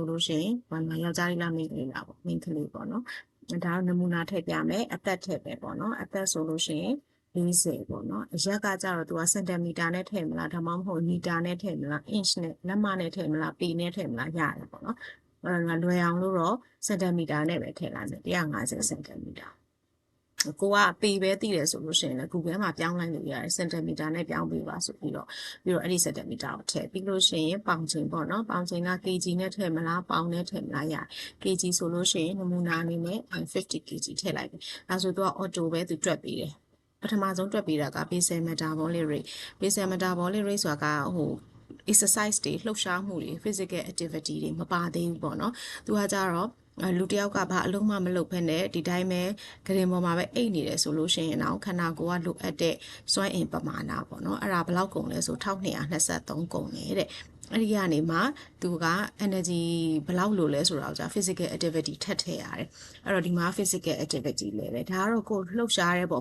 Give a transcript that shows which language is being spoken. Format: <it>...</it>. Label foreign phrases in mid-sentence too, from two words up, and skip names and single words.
<my>လို့ရှိရင်ဘာမှယောက်ျားလေးလားမိန်းကလေးလားပေါ့မိန်းကလေးပေါ့နော်။ဒါနမူနာထည့်ပြမယ်အသက်ထည့်ပဲပေါ့နော်။အသက်ဆိုလို့ရှိရင်40ပေါ့နော်အရက်ကကြတော့သူကစင်တီမီတာနဲ့ထည့်မလားဒါမှမဟုတ်မီတာနဲ့ထည့်မလား inch နဲ့လက်မနဲ့ထည့်မလားပေနဲ့ထည့်မလားရတယ်ပေါ့နော်လွယ်အောင်လို့တော့စင်တီမီတာနဲ့ပဲထည့်လိုက်မယ်150စင်တီမီတာကိုကပေပဲသိတယ်ဆိုလို့ရှိရင်လည်း Google မှာပြောင်းလိုက်လို့ရတယ် စင်တီမီတာနဲ့ပြောင်းပေးပါဆိုပြီးတော့အဲ့ဒီစင်တီမီတာကိုထည့်ပြီးလို့ရှိရင်ပေါင်ချိန်ပေါ့နော်ပေါင်ချိန်က kg နဲ့ထည့်မလားပေါင်နဲ့ထည့်မလားရ kg ဆိုလို့ရှိရင်နမူနာအနေနဲ့50 kg ထည့်လိုက်ပြီဒါဆိုသူက auto ပဲသူတွက်ပေးတယ်ပထမဆုံးတွက်ပေးတာက</my> <en>basal metabolic rate basal metabolic rate</en> <my>ဆိုတာကexercise တွေလှုပ်ရှားမှုတွေ</my> <en>physical activity</en> <my>တွေမပါသေးဘူးပေါ့နော်သူကကြတော့လူတစ်ယောက်ကဘာအလုံးမမလုပ်ဖက်နဲ့ဒီတိုင်းပဲဂရင်ပေါ်မှာပဲအိတ်နေတယ်ဆိုလို့ရှိရင်တော့ခန္ဓာကိုယ်ကလိုအပ်တဲ့စွမ်းအင်ပမာဏပေါ့နော်အဲ့ဒါဘယ်လောက် ကုန်လဲဆို1223ကုန်တယ်တဲ့အဲ့ဒီကနေမှသူက energy ဘယ်လောက်လိုလဲဆိုတာကိုကြာ</my> <en>physical activity</en> <my>ထပ်ထည့်ရတယ်အဲ့တော့ဒီမှာ</my> <en>physical activity</en> <my>လဲပဲဒါကတော့ကိုယ်လှုပ်ရှားတဲ့ပုံ</my>